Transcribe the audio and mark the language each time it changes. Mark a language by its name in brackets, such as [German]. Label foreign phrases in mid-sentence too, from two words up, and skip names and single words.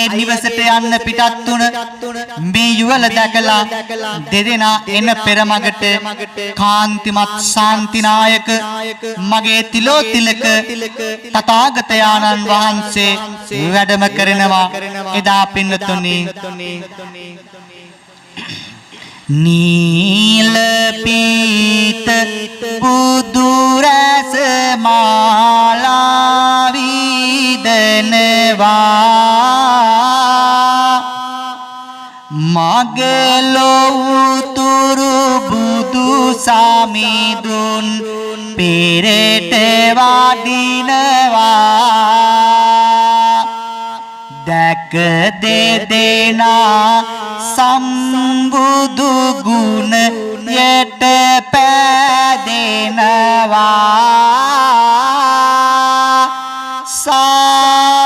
[Sinhala] නිවසට යන්න පිටත් තුන මේ යුවල දැකලා දෙදෙනා එන පෙරමගට කාන්තිමත් ශාන්තිනායක මගේ තිලෝතිලක තථාගතයන්න් වහන්සේ වැඩම කරනවා එදා පින්නතුනි නිල් පීත බුදුරැස් මාලා විදනවා මඟලො තුරු බුදු සාමිදුන් පෙරට वादिनवा දැක දෙදෙනා සම්බුදු ගුණ යට පෑදෙනවා